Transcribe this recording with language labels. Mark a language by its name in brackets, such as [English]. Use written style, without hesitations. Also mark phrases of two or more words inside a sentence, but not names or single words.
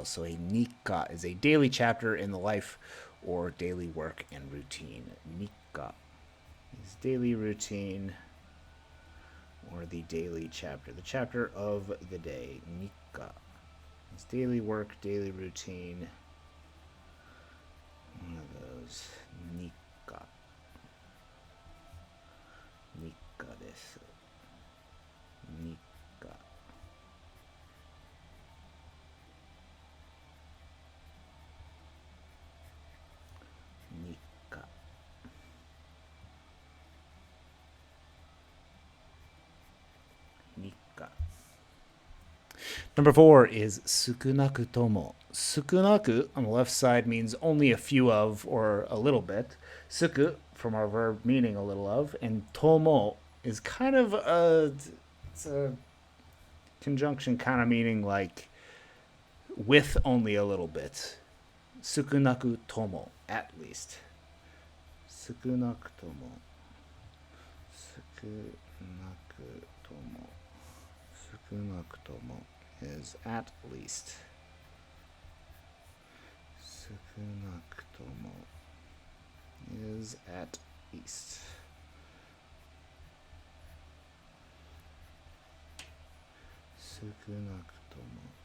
[English] So a nikka is a daily chapter in the life or daily work and routine. Nikka is daily routine or the daily chapter, the chapter of the day. Nikka. It's daily work, daily routine. One of those. Nikka. [Japanese] Nikka desu. [English] Nikka. Nikka. Nikka. Number 4 is [Japanese] sukunaku tomo. [English] Sukunaku on the left side means only a few of or a little bit. Suku from our verb meaning a little of, and tomo is kind of it's a conjunction kind of meaning like with only a little bit. [Japanese] Sukunaku tomo, [English] at least. [Japanese] Sukunaku tomo. Sukunaku tomo. Sukunaku tomo [English] is at least. [Japanese] Sukunaku tomo [English] is at least. [Japanese] Sukunaku tomo.